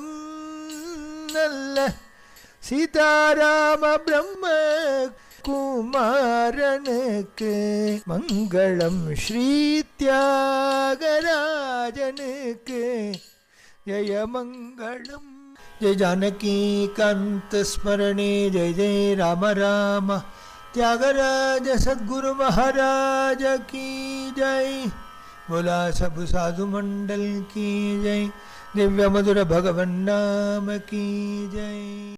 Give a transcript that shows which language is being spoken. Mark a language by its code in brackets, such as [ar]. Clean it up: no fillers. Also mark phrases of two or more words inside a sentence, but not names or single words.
[ta] நல்ல சீதாராம பிரம்ம குமாரனுக்கு மங்களம். ஸ்ரீ தியாகராஜனுக்கு ஜெயமங்களம். [hi] जय जानकी कांत स्मरणे जय जय राम राम. त्यागराज सद्गुरु महाराज की जय. बोला सब साधु मंडल की जय. दिव्य मधुर भगवन नाम की जय.